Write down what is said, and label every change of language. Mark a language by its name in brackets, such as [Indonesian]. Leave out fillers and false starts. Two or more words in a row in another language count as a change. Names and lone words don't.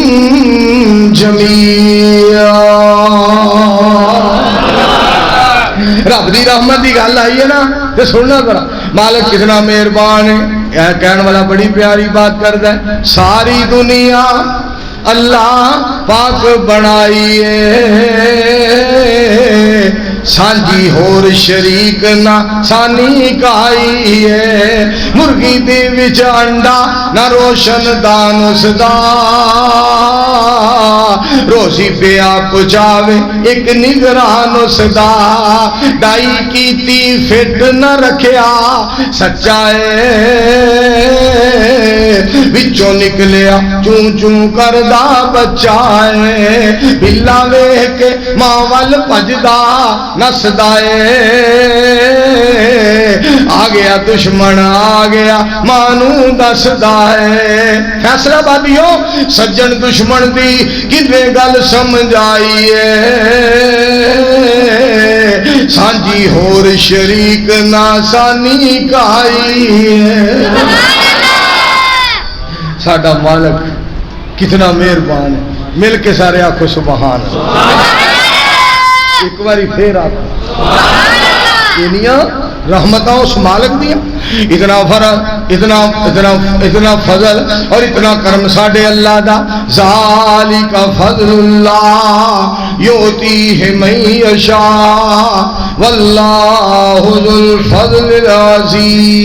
[Punjabi] جمیعا رب دی رحمت دی گل آئی ہے نا تے سننا ذرا مالک کتنا مہربان ہے کہنے والا بڑی پیاری بات کرتا ہے ساری دنیا اللہ پاک بنائی ہے سانجی ہور شریک نہ سانی کائی ہے مرغی دی وچ انڈا نہ روشن دان اس دا روزی پیا پچاوے ایک نگران اس دا ڈائی کیتی فٹ نہ رکھیا سچائے وچوں نکلیا چون چون کردا بچائے بلا ویکھ کے ماں ول بھجدا نسدائے آ گیا دشمن آ گیا مانو دسدا ہے فیصلہ بادیو سجن دشمن دی کنے گل سمجھ آئی ہے سانجی ہور شریک نہ سانی کائی ہے ساڈا مالک کتنا مہربان ہے مل کے سارے آنکھوں [Arabic] سبحان اللہ [Punjabi] ایک باری پھر آنکھوں انیاں رحمتاں اس مالک دیا اتنا فرض اتنا فضل اور اتنا کرم ساڑھے اللہ دا [Arabic] ذالک فضل اللہ یوتیہ من یشاء واللہ ذو الفضل العظیم